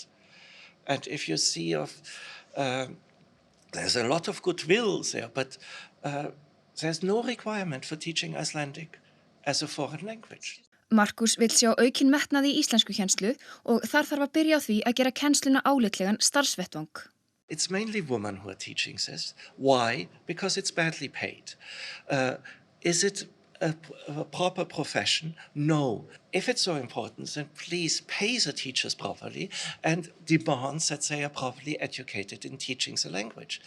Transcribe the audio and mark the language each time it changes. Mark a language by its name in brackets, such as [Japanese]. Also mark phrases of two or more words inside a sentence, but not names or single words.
[English] And if you see there's a lot of goodwill there, but there's no requirement for teaching Icelandic as a foreign language. [Icelandic] Markus vill sjá aukin metnað í íslensku kennslu og þar þarf að byrja á því að gera kennsluna álitlegan starfsvettvang. [English] It's mainly women who are teaching this. Why? Because it's badly paid. Is it a proper profession? No. If it's so important, then please pay the teachers properly and demand that they are properly educated in teaching the language.